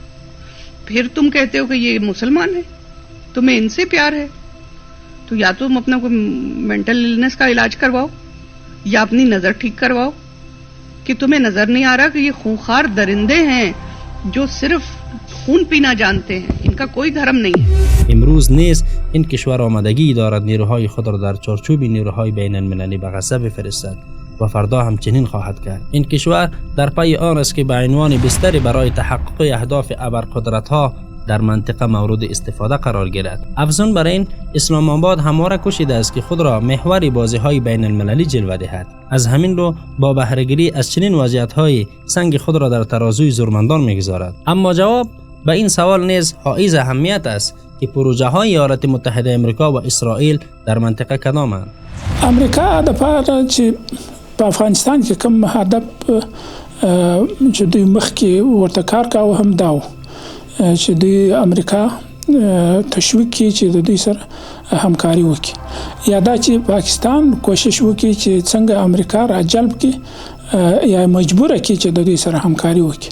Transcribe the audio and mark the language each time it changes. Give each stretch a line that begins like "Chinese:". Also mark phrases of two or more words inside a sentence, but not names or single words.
Hindi: फिर तुम कहते हो कि ये मुसलमान है, तुम्हें इनसे प्यार है, तो या तुम अपना कोई
English: mental illness
Hindi: का इलाज करवाओ या अपनी नजर ठीक करवाओ कि तुम्हें नजर नहीं आ रहा कि ये खूंखार दरिंदे हैं जो सिर्फ खून पीना जानते हैं, इनका कोई धर्म नहीं है।
Persian: امروز نیز این کشور آمادگی دارد نیروهای خود را در چارچوب نیروهای بین المللی به غزه بفرستد و فردا همچنین خواهد کرد. این کشور در پی آن است که به عنوان بستری برای تحقق اهداف ابرقدرت‌ها در منطقه مورد استفاده قرار گیرد. افزون بر این، اسلام آباد همواره کوشیده است که خود را محور بازی‌های بین المللی جلوه دهد. از همین رو با بهره‌گیری از چنین وضعیت‌های سنگ خود را در ترازوی زورمندان می‌گذارد. اما جواب به این سوال نیز حائز اهمیت است که پروژه‌های ایالات متحده آمریکا و اسرائیل در منطقه کدامند؟
Pashto: امریکا د پاره چې په افغانستان کې کوم هدف چې دوی مخکې ورته کار کاوه هم دا و چې دوی امریکا تشویق کړي چې د دوی سره همکاري وکړي، یا دا چې پاکستان کوشش وکړي چې څنګه امریکا را جلب کړي یا مجبور کړي چې د دوی سره همکاري وکړي.